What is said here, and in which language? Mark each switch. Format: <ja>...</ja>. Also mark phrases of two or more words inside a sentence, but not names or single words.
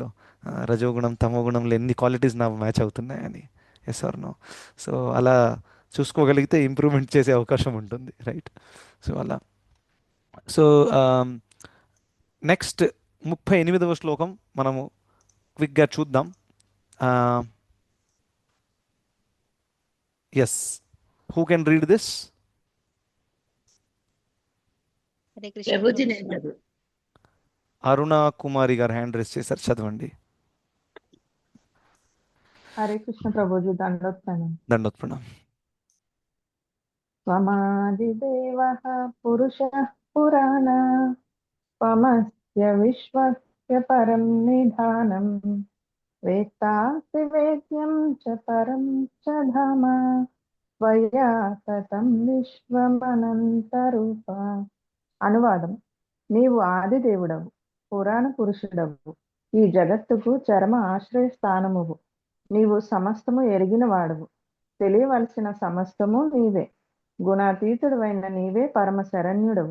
<te>రజోగుణం, తమోగుణంలో ఎన్ని క్వాలిటీస్ నాకు మ్యాచ్ అవుతున్నాయని.</te> <en>Yes or no?</en> <te>సో అలా చూసుకోగలిగితే ఇంప్రూవ్మెంట్ చేసే అవకాశం ఉంటుంది, రైట్? సో అలా. సో నెక్స్ట్ 38వ శ్లోకం మనము క్విక్గా చూద్దాం.</te> <en>Yes, who can read this?</en> <te>హరే కృష్ణ ప్రభుజీ ప్రభుజీ. నేను చదువు. అరుణ కుమారి గారు</te> <en>hand raise</en> <te>చేశారు, చదవండి. హరే కృష్ణ ప్రభుజీ, దండోత్సవం. దండోత్పన్నం.</te> <sa>त्वमादिदेवः पुरुषः पुराण त्वमस्य विश्वस्य परं निधानं वेत्तासि वेद्यं च परं च धाम त्वया ततं విశ్వమనంతరూప.</sa> <te>అనువాదం: నీవు ఆది దేవుడవు, పురాణ పురుషుడవు, ఈ జగత్తుకు చరమ ఆశ్రయ స్థానమువు. నీవు సమస్తము ఎరిగిన వాడవు, తెలియవలసిన సమస్తము నీవే. గుణాతీతుడవైన నీవే పరమ శరణ్యుడవు.</te>